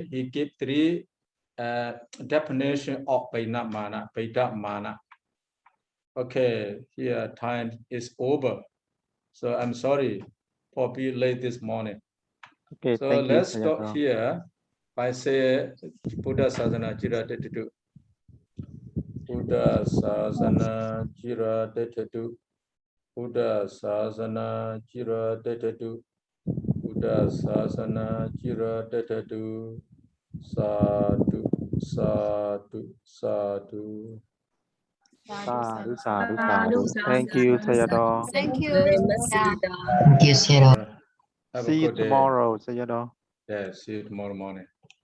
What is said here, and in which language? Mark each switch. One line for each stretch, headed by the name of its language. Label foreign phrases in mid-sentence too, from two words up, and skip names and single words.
English: He gave three definition of Vibhaṅga. Okay, here time is over. So I'm sorry for being late this morning. Okay, So thank you, let's stop Sayadaw. here by saying
Pali: Buddha Sasana Jira Detu. Buddha Sasana Jira Detu. Buddha Sasana Jira Detu. Buddha Sasana Jira Detu. Sadhu, sadhu, sadhu. Sadhu, sadhu, sadhu.
English: Thank you, Sayadaw. Thank you. Very much, Yeah. Sayadaw. Thank you, Sayadaw. Have a See you good day. tomorrow, Sayadaw. Yeah, see you tomorrow morning.